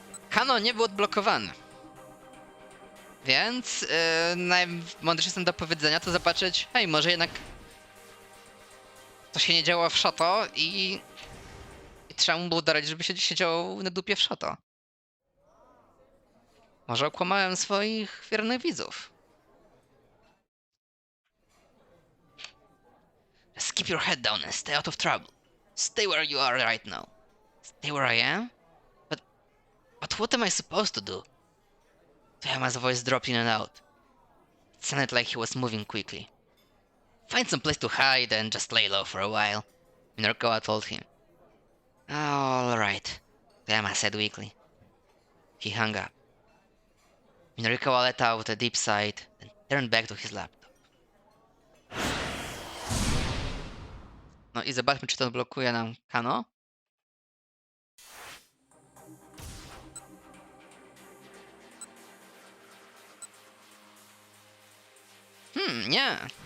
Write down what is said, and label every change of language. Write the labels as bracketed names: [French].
[Polish] Kano nie był odblokowany. Więc najmądrzejszym do powiedzenia to zobaczyć, hej, może jednak to się nie działo w Shoto i trzeba mu było dać, żeby się siedział na dupie w Shoto. Może okłamałem swoich wiernych widzów. [English] Just keep your head down and stay out of trouble. Stay where you are right now. Stay where I am? But what am I supposed to do? Toyama's voice dropped in and out. It sounded like he was moving quickly. Find some place to hide and just lay low for a while, Minoriko told him. All right, Toyama said weakly. He hung up. Minoriko let out a deep sigh and turned back to his laptop. [Polish] No i zobaczmy, czy to odblokuje nam Kano. Nie.